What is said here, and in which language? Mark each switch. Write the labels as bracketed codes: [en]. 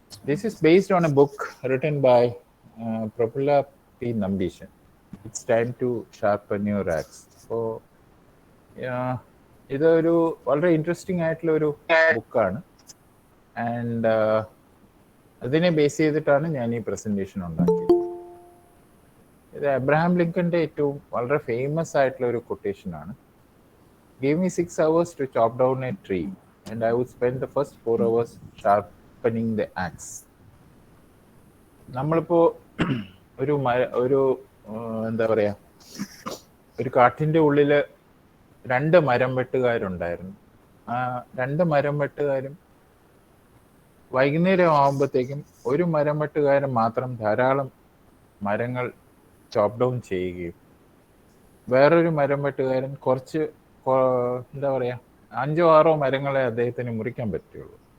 [en] This is based on a book written by Prabhupada P. Nambishan. It's time to sharpen your axe. [ml] So, ഇതൊരു വളരെ interesting ആയിട്ടുള്ള ഒരു ബുക്കാണ്. And അതിനെ base ചെയ്തിട്ടാണ് ഞാൻ ഈ പ്രസന്റേഷൻ ഉണ്ടാക്കിയത്. ഇത് അബ്രഹാം ലിങ്കന്റെ ഏറ്റവും വളരെ ഫേമസ് ആയിട്ടുള്ള ഒരു കൊട്ടേഷൻ ആണ്. [en] Give me 6 hours to chop down a tree and I would spend the first 4 hours sharpening the axe. [ml] നമ്മളിപ്പോ ഒരു എന്താ പറയാ, ഒരു കാട്ടിന്റെ ഉള്ളില് 2 മരം വെട്ടുകാരുണ്ടായിരുന്നു. ആ 2 മരം വെട്ടുകാരും വൈകുന്നേരം ആകുമ്പോഴത്തേക്കും ഒരു മരം വെട്ടുകാരൻ മാത്രം ധാരാളം മരങ്ങൾ ചോപ്പ് ഡൗൺ ചെയ്യുകയും വേറൊരു മരം വെട്ടുകാരൻ കുറച്ച് എന്താ പറയാ 5-6 മരങ്ങളെ അദ്ദേഹത്തിന് മുറിക്കാൻ പറ്റുള്ളൂ.